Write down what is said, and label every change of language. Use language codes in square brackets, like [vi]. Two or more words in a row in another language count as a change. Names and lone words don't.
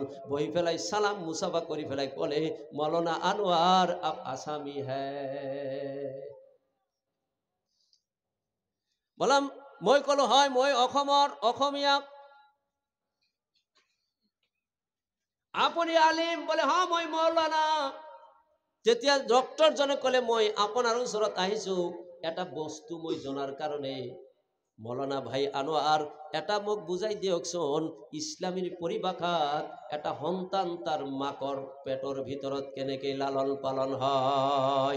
[as] বহি পেলাই চালাম মুছাফা কৰি পেলাই ক'লে, মৌলানা আনোৱাৰ [hi] आप आसामी हैं। [as] বললাম, মই ক'লো হয় মই অসমীয়া। আপুনি আলিম? বলে হ্যাঁ মই মৌলানা। তেতিয়া ডক্টৰজনে ক'লে, মই আপোনাৰ ওচৰত আহিছোঁ এটা বস্তু মই জনাৰ কাৰণে। মৌলানা ভাই আনোয়াৰ, এটা মোক বুজাই দিয়কচোন, ইছলামীৰ পৰিভাষাত এটা সন্তান তাৰ মাকৰ পেটৰ ভিতৰত কেনেকৈ লালন পালন হয়।